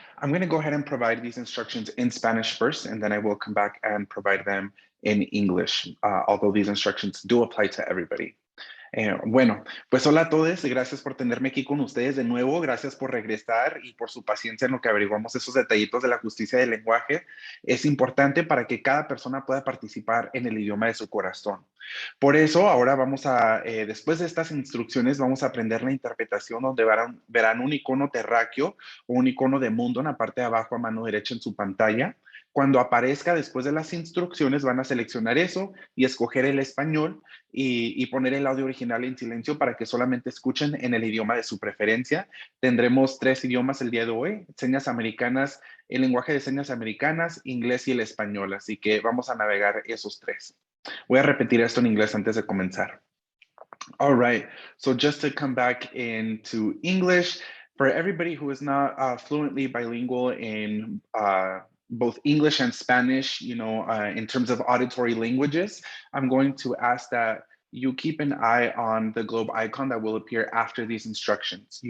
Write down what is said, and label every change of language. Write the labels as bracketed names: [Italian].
[English] I'm going to go ahead and provide these instructions in Spanish first, and then I will come back and provide them in English, although these instructions do apply to everybody. [Spanish] Bueno, pues hola a todos, gracias por tenerme aquí con ustedes de nuevo, gracias por regresar y por su paciencia en lo que averiguamos esos detallitos de la justicia del lenguaje. Es importante para que cada persona pueda participar en el idioma de su corazón. Por eso ahora vamos a, después de estas instrucciones, vamos a aprender la interpretación donde verán un icono terráqueo o un icono de mundo en la parte de abajo a mano derecha en su pantalla. Cuando aparezca después de las instrucciones van a seleccionar eso y escoger el español y poner el audio original en silencio para que solamente escuchen en el idioma de su preferencia. Tendremos 3 idiomas el día de hoy: señas americanas, el lenguaje de señas americanas, inglés y el español. Así que vamos a navegar esos 3. Voy a repetir esto en inglés antes de comenzar. [English] All right, so just to come back into English, for everybody who is not fluently bilingual in both English and Spanish, in terms of auditory languages, I'm going to ask that you keep an eye on the globe icon that will appear after these instructions.